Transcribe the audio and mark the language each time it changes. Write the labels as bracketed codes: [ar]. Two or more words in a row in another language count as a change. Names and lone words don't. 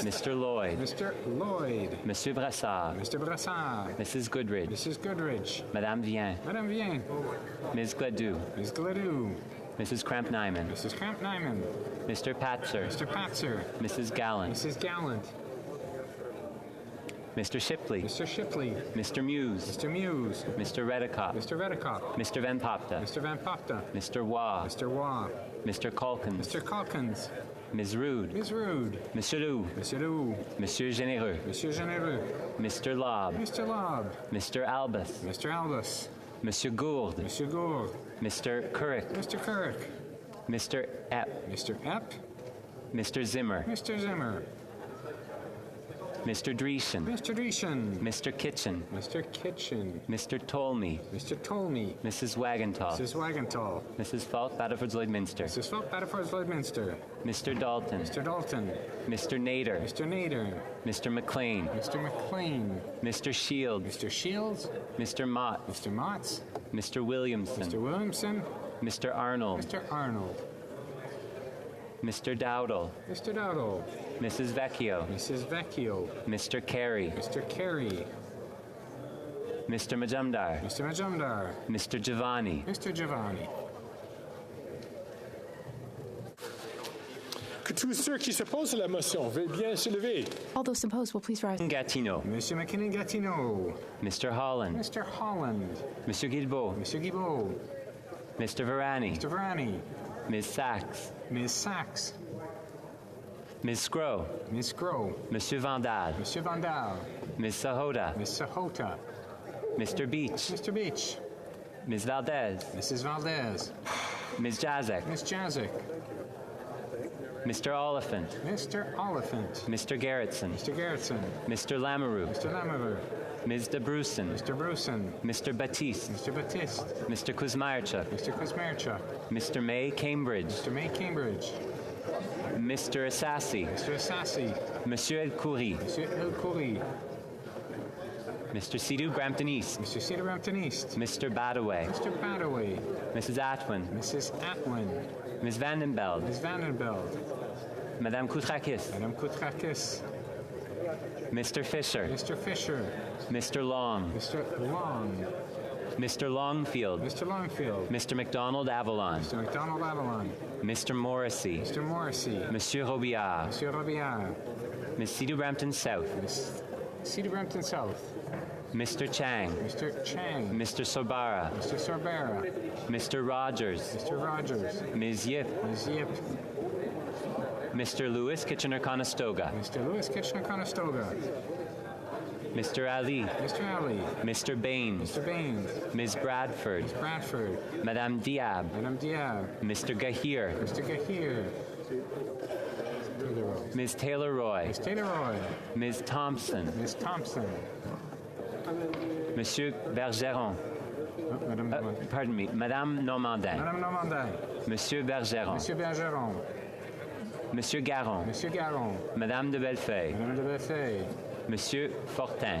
[en] Mr. Lloyd. Mr. Lloyd. Monsieur Brassard. Mr. Brassard. Mrs. Goodridge. Mrs. Goodridge. Madame Vien. Madame Vien. Ms. Gladue. Ms. Gladue. Mrs. Cramp-Nyman. Mrs. Cramp-Nyman. Mr. Patzer. Mr. Patzer. Mrs. Gallant. Mrs. Gallant. Mr. Shipley. Mr. Shipley. Mr. Muse. Mr. Muse. Mr. Redicott. Mr. Redicott. Mr. Van Popta. Mr. Van Popta. Mr. Waugh. Mr. Waugh. Mr. Calkins. Mr. Calkins. Ms. Rude. Ms. Rude. Monsieur Lou. Monsieur Lou. Monsieur Généreux. Monsieur Généreux. Mr. Lobb. Mr. Lobb. Mr. Albus. Mr. Albus. Monsieur Gould. Monsieur Gould. Mr. Couric. Mr. Couric. Mr. Epp. Mr. Epp. Mr. Zimmer. Mr. Zimmer. Mr. Dreeshen. Mr. Dreeshen. Mr. Kitchen. Mr. Kitchen. Mr. Tolmie. Mr. Tolmie. Mrs. Wagenthal. Mrs. Wagenthal. Mrs. Falk, Battleford Lloydminster. Mrs. Falk, Battleford Lloydminster. Mr. Dalton. Mr. Dalton. Mr. Nader. Mr. Nader. Mr. McLean. Mr. McLean. Mr. Shields. Mr. Shields. Mr. Mott. Mr. Motts. Mr. Williamson. Mr. Williamson. Mr. Arnold. Mr. Arnold. Mr. Dowdle. Mr. Dowdle. Mrs. Vecchio. Mrs. Vecchio. Mr. Carey. Mr. Carey. Mr. Majumdar. Mr. Majumdar. Mr. Giovanni. Mr. Giovanni. [fr] Que tous ceux qui s'opposent à la motion veuillent bien se lever. [en] All those opposed will please rise. Gatineau. Monsieur McKinnon Gatineau. Mr. Holland. Mr. Holland. Monsieur Guilbeault. Monsieur Guilbeault. Mr. Varani. Mr. Varani. Ms. Sachs. Ms. Sachs. Ms. Scrow. Ms. Scrow. Monsieur Vandal. Monsieur Vandal. Ms. Sahota. Ms. Sahota. Mr. Beach. Mr. Beach. Ms. Valdez. Mrs. Valdez. Ms. Jazek. Ms. Jazek. Mr. Oliphant. Mr. Oliphant. Mr. Garrettson. Mr. Garrettson. Mr. Lamoureux. Mr. Lamoureux. Ms. de Brusen. Mr. Brusen. Mr. Batiste. Mr. Batiste. Mr. Kuzmierczuk. Mr. Kuzmierczuk. Mr. May Cambridge. Mr. May Cambridge. Mr. Assassi. Mr. Assassi. Monsieur El Khoury. Monsieur El Khoury. Mr. Sidhu Brampton East. Mr. Cedar Brampton East. Mr. Badaway. Mr. Badaway. Mrs. Atwin. Mrs. Atwin. Ms. Vandenbeld. Ms. Vandenbeld. Madame Koutrakis. Madame Koutrakis. Mr. Fisher. Mr. Fisher. Mr. Long. Mr. Long. Mr. Longfield. Mr. Longfield. Mr. McDonald Avalon. Mr. McDonald Avalon. Mr. Morrissey. Mr. Morrissey. Monsieur Robillard. Monsieur Robillard. Ms. Sidhu Brampton South. Miss Cedar Brampton South. Mr. Chang. Mr. Chang. Mr. Sorbara. Mr. Sorbera. Mr. Rogers. Mr. Rogers. Ms. Yip. Ms. Yip. Mr. Lewis Kitchener-Conestoga. Mr. Lewis Kitchener-Conestoga. Mr. Ali. Mr. Ali. Mr. Baines. Mr. Baines. Ms. Bradford. Ms. Bradford. Madame Diab. Madame Diab. Mr. Gahir. Mr. Gahir. Ms. Taylor-Roy. Ms. Taylor-Roy. Ms. Thompson. Ms. Thompson. Monsieur Bergeron. Pardon me. Madame Normandin. Madame Normandin. Monsieur Bergeron. Monsieur Bergeron. Monsieur Garon. Monsieur Garon. Madame de Bellefeuille. Madame de Bellefeuille. Monsieur Fortin.